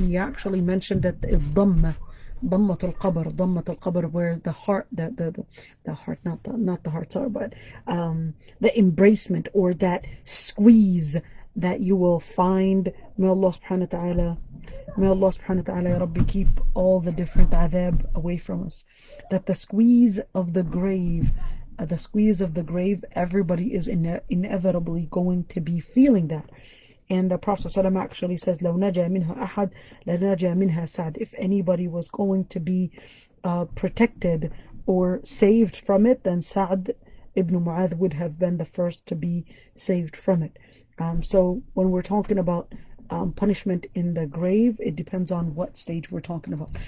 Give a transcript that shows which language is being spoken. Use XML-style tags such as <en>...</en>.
<en>He actually mentioned that the Dammatul Qabr, where the heart, the heart, not the heart, sorry, but the embracement or that squeeze that you will find. May Allah subhanahu wa ta'ala, Ya Rabbi, keep all the different adhab away from us. That the squeeze of the grave, everybody is inevitably going to be feeling that. And the Prophet ﷺ actually says,</en> <ar>لَوْ نَجَى مِنْهَا أَحَدْ لَنَجَى مِنْهَا سَعْدٍ.</ar> <en>If anybody was going to be protected or saved from it, then Sa'd ibn Mu'adh would have been the first to be saved from it. So when we're talking about punishment in the grave, it depends on what stage we're talking about.</en>